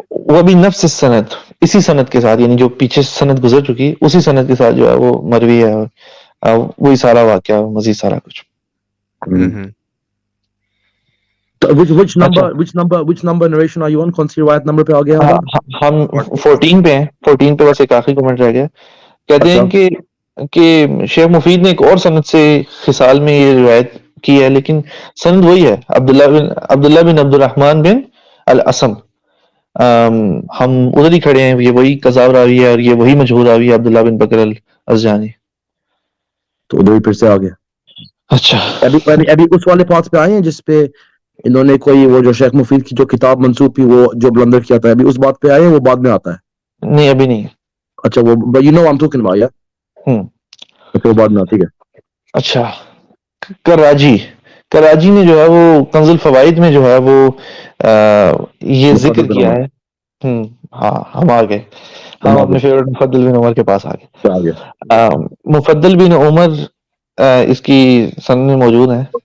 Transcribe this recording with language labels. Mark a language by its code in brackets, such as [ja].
[ur] وہ ابھی نفس سند اسی سند کے ساتھ یعنی جو پیچھے سند گزر چکی اسی سند کے ساتھ جو ہے وہ مروی ہے اور وہی سارا واقعہ مزید سارا کچھ. [en] which number narration are you on? [ur] کون سی روایت نمبر پہ آ گیا ہم 14 پہ ہیں. 14 پہ بس ایک آخری کمنٹ رہ گیا. کہتے ہیں کہ شیخ مفید نے ایک اور سند سے خصال میں یہ روایت کی ہے لیکن سند وہی ہے عبداللہ بن عبد الرحمن بن الاسم. ہم ادھر ہی کھڑے ہیں, یہ وہی قذاب راوی ہے اور یہ وہی مشہور راوی ہے عبداللہ بن بکر الازجانی. تو ادھر ہی پھر سے آگے. اچھا ابھی اس والے پارٹس پہ آئے ہیں جس پہ انہوں نے کوئی وہ جو شیخ مفید کی جو کتاب منسوب تھی وہ جو بلندر کیا تھا, ابھی اس بات پہ آئے ہیں, وہ بعد میں آتا ہے؟ نہیں ابھی نہیں. اچھا وہ [en] you know I'm talking about, yeah? [ur] وہ بعد میں آتی ہے. اچھا کراجی نے جو ہے وہ کنز الفوائد میں جو ہے وہ یہ ذکر کیا ہے. ہاں ہم آ گئے, ہم اپنے فیورٹ مفضل بن عمر کے پاس آ گئے. مفضل بن عمر اس کی سند میں موجود ہیں.